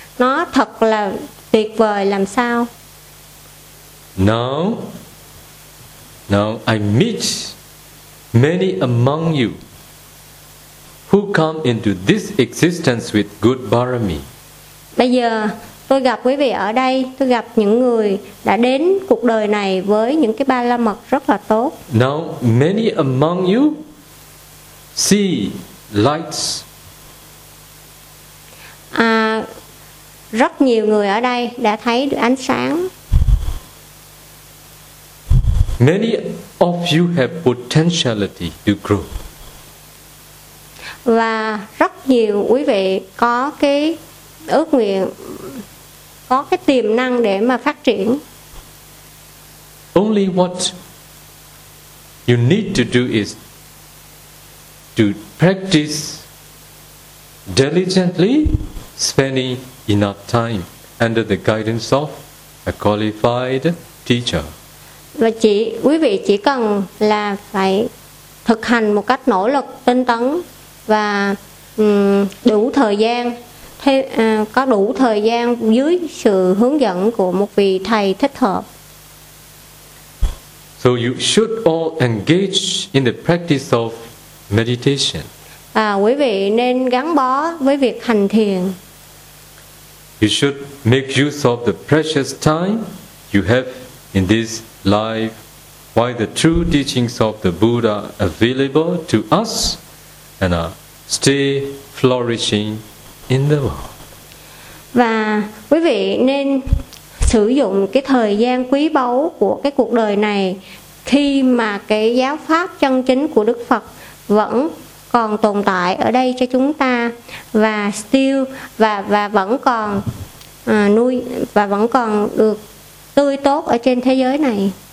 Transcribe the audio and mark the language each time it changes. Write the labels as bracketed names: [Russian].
[Vietnamese] Nó thật là tuyệt vời làm sao. [English] Now I meet many among you who come into this existence with good barami. [Vietnamese] Bây giờ tôi gặp quý vị ở đây, tôi gặp những người đã đến cuộc đời này với những cái ba la mật rất là tốt. [English] Now many among you see lights. [Vietnamese] Rất nhiều người ở đây đã thấy ánh sáng. [English] Many of you have potentiality to grow. [Vietnamese] Và rất nhiều quý vị có cái ước nguyện, có cái tiềm năng để mà phát triển. [English] Only what you need to do is to practice diligently, spending enough time under the guidance of a qualified teacher. [Vietnamese] Và chỉ quý vị chỉ cần là phải thực hành một cách nỗ lực, tinh tấn và đủ thời gian, có đủ thời gian dưới sự hướng dẫn của một vị thầy thích hợp. [English] So you should all engage in the practice of meditation. [Vietnamese] À, quý vị nên gắn bó với việc hành thiền. [English] You should make use of the precious time you have in this life while the true teachings of the Buddha are available to us and are still flourishing in the world. [Vietnamese] Và quý vị nên sử dụng cái thời gian quý báu của cái cuộc đời này khi mà cái giáo pháp chân chính của Đức Phật vẫn còn tồn tại ở đây cho chúng ta, và still và vẫn còn nuôi và vẫn còn được tươi tốt ở trên thế giới này.